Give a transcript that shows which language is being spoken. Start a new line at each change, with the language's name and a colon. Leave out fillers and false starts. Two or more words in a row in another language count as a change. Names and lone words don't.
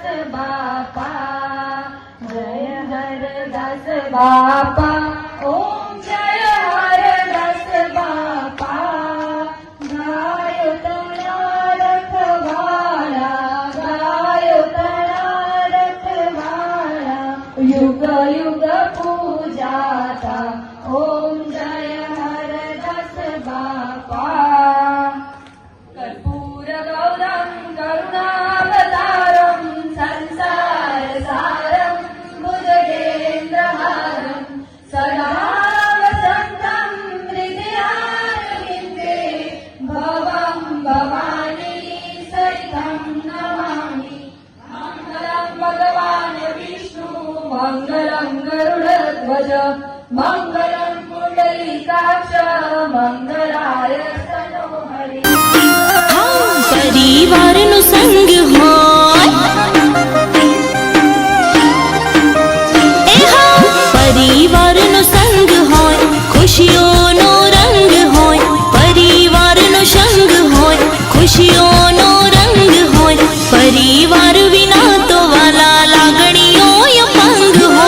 Gujarati: બાપા જય હરદાસ બાપા ઓમ જય હરદાસ બાપા ગાયો તણા રખવાળા ગાયો તણા રખવાળા યુગ યુગ પૂજાતા ઓમ જય હરદાસ બાપા
Sanskrit: कर्पूर गौरम करुणावतारम संसार सारम भुजगेन्द्रहारम सदा वसन्तं हृदयारविन्दे भवं भवानी सहितं नमामि मङ्गलं भगवान् विष्णु मङ्गलं गरुडध्वज मङ्गलं पुण्डरीकाक्ष मङ्गलाय तनोहरि
Gujarati: परिवारનો સંગ હોય પરિવારનો સંગ હોય ખુશીઓનો રંગ હોય પરિવારનો સંગ હોય ખુશીઓનો રંગ હોય પરિવાર વિના તો વાલા લાગણીઓ અપંગ